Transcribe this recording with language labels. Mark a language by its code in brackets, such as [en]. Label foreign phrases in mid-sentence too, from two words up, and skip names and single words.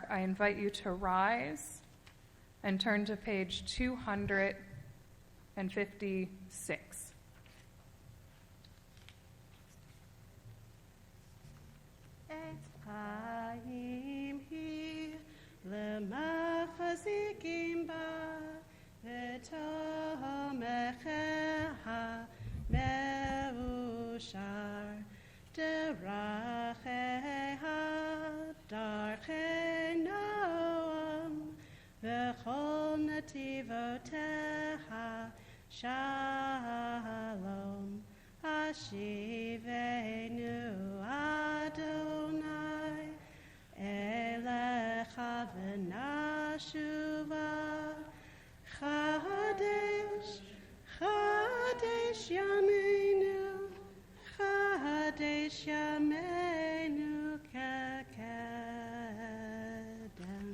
[en] I invite you to rise and turn to page 256. [he] חיים היא למחזיקים בה ותומכיה מאושר דרכיה דרכי נעם וכל נתיבותיה שלום השיבנו יי אליך ונשובה חדש חדש ימינו חדש ימינו כקדם.